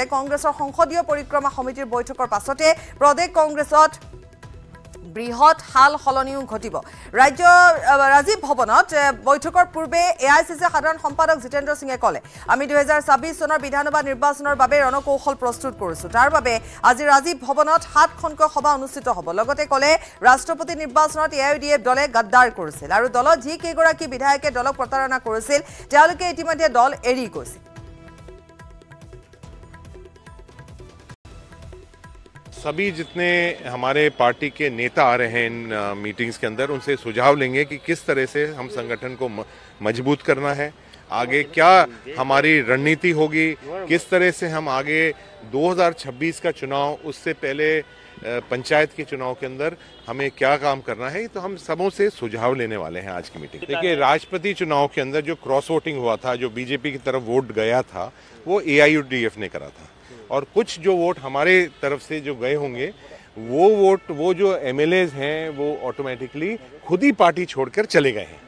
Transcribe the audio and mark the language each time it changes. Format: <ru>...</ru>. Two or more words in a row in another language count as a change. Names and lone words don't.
<as>কংগ্ৰেছৰ সংসদীয় পৰিক্ৰমা সমিতিৰ বৈঠকৰ পাছতে প্ৰদেশ কংগ্ৰেছত বৃহৎ হাল হলনিও ঘটিব ৰাজীৱ ভৱনত বৈঠকৰ পূৰ্বে এআইচিচি সাধাৰণ সম্পাদক জিতেন্দ্ৰ সিঙে কলে আমি 2026 চনৰ বিধানসভা নিৰ্বাচনৰ বাবে ৰণকৌশল প্ৰস্তুত কৰিছো তাৰ বাবে আজি ৰাজীৱ ভৱনত 7খনকৈ সভা অনুষ্ঠিত হ'ব লগতে কলে ৰাষ্ট্ৰপতি নিৰ্বাচনত এআইইউডিএফ দলে গদ্দাৰ কৰিছিল আৰু দলত যি কেইগৰাকী বিধায়কে দলক প্ৰতাৰণা কৰিছিল তেওঁলোকে ইতিমধ্যে দল এৰি গৈছে</as> <hi>सभी जितने हमारे पार्टी के नेता आ रहे हैं इन मीटिंग्स के अंदर उनसे सुझाव लेंगे कि किस तरह से हम संगठन को मजबूत करना है आगे क्या हमारी रणनीति होगी किस तरह से हम आगे 2026 का चुनाव उससे पहले पंचायत के चुनाव के अंदर हमें क्या काम करना है तो हम सबों से सुझाव लेने वाले हैं आज की मीटिंग देखिए राष्ट्रपति चुनाव के अंदर जो</hi> <en>cross voting</en> <hi>हुआ था जो बीजेपी की तरफ वोट गया था वो एआईयूडीएफ ने करा था और कुछ जो वोट हमारे तरफ से जो गए होंगे वो वोट वो जो एमएलएज हैं वो ऑटोमेटिकली खुद ही पार्टी छोड़कर चले गए हैं</hi>